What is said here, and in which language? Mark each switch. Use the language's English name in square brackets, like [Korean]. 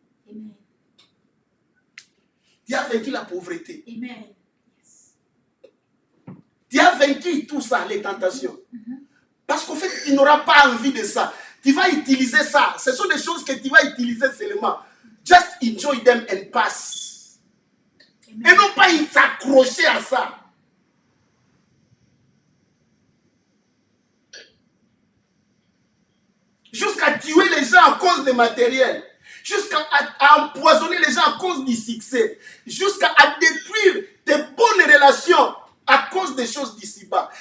[French] Amen. Tu as vaincu la pauvreté. Amen. Tu as vaincu tout ça, les tentations. Parce qu'en fait, tu n'auras pas envie de ça. Tu vas utiliser ça. Ce sont des choses que tu vas utiliser seulement. [English] Just enjoy them and pass. [French] Amen. Et non pas y s'accrocher à ça. Jusqu'à tuer les gens à cause des matériels. Jusqu'à empoisonner les gens à cause du succès. Jusqu'à détruire tes bonnes relations à cause des choses d'ici-bas.